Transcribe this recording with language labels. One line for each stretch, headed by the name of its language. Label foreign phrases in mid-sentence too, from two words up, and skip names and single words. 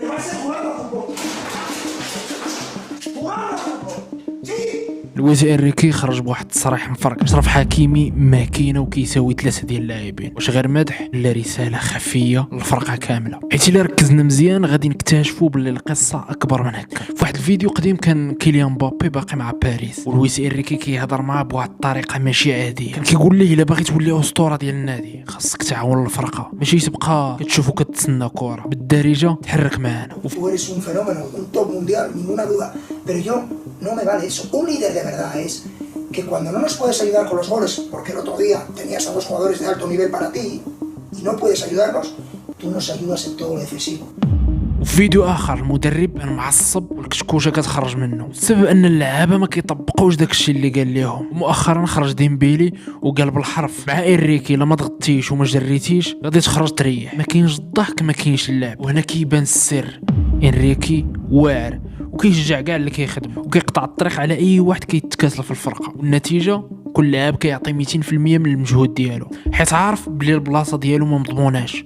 Spanish: pase jugando a fútbol. Jugando a fútbol. Sí.
Arabic: لويس انريكي خرج بواحد التصريح مفرق. اشرف حكيمي ما كاينه وكيساوي 3 ديال اللاعبين، واش غير مدح لا رساله خفيه للفرقه كامله. حيت الا ركزنا مزيان غادي نكتشفوا باللي القصه اكبر من هكا. في واحد الفيديو قديم كان كيليان مبابي باقي مع باريس، ولويس انريكي كيهضر معاه بواحد الطريقه ماشي عاديه. كان كيقول ليه الا باغي تولي اسطوره ديال النادي خاصك تعاون الفرقه، ماشي تبقى كتشوف وكتسنى كره، بالدارجه تحرك معانا.
Spanish: Tú eres un fenómeno, un top mundial, ninguna duda. Pero yo no me vale eso. Un líder de verdad es que cuando no nos puedes ayudar con los goles, porque el otro día tenías a dos jugadores de alto nivel para ti y no puedes ayudarnos, tú nos ayudas en todo lo decisivo.
Arabic: وفي فيديو اخر المدرب كان معصب والكشكوشه كتخرج منه بسبب ان اللعابه ما كيطبقوش داكشي اللي قال لهم. مؤخرا خرج ديمبيلي وقال بالحرف مع انريكي الا ما ضغطتيش وما جريتيش غادي تخرج تريح. ما كاينش الضحك ما كاينش اللعب، وهنا كيبان السر. انريكي واعر وكيشجع كاع اللي كيخدموا وكيقطع الطريق على اي واحد كيتكاسل في الفرقه، والنتيجه كل لاعب كيعطي 200% من المجهود ديالو، حيت عارف بلي البلاصه ديالو ما مضموناش.